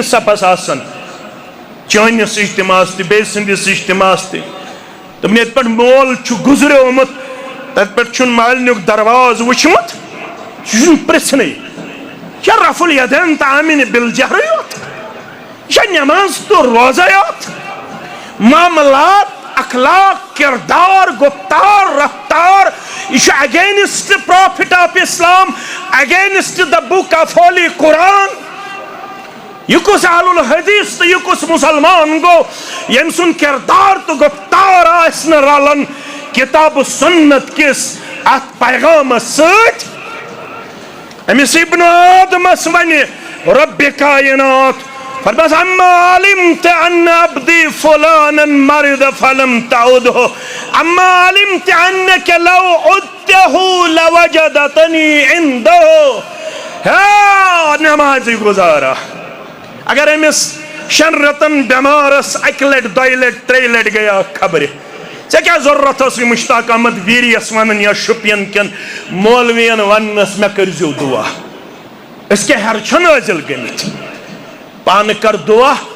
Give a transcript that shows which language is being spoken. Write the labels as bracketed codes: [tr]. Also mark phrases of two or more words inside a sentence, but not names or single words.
[ks] صفس آسان چٲنِس اجتماعس تہِ بیٚیہِ سٕنٛدِس اجتماعس تہِ دوٚپُن ییٚتہِ پٮ۪ٹھ مول چھُ گُزریومُت تتہِ پٮ۪ٹھ چھُنہٕ مالنیُک درواز وٕچھمُت یہِ چھُنہٕ پرژھنٕے یہِ چھا رفع الیدین تہٕ آمِنہِ بالجہرٕے یوت یہِ چھا نٮ۪ماز تہٕ روزے یوت معاملات اخلاق کردار گفتار رفتار یہ چھُ [en] against Prophet of Islam against the Book of Holy Quran [ks] یہ کس اہل الحدیث تو یہ کس مسلمان گو یم سن کردار تو گفتار آسن رلن کتاب سنت کس ات پیغام سۭتۍ امس ابن آدم ونہِ رب کائنات فرماس [ar] اما علمت ان عبدی فلانا مرض فلم تعده اما علمت انك لو عدته لوجدتني عنده [ks] ہا نمازی گزارا اگر امس 6 رٮ۪تن بٮ۪مارس 1 لٹہِ 2 لٹہِ 3 لٹہِ گٔیا خبرِ ژےٚ کیٛاہ ضروٗرت ٲسٕے مشتاق احمد ویریَس ونان یا شُپین کٮ۪ن مولوِین وننس مےٚ کٔرۍزیو دُعا أسۍ کیٛاہ ہیرٕ چھِ نٲزِل گٔمٕتۍ پانہٕ کر دعا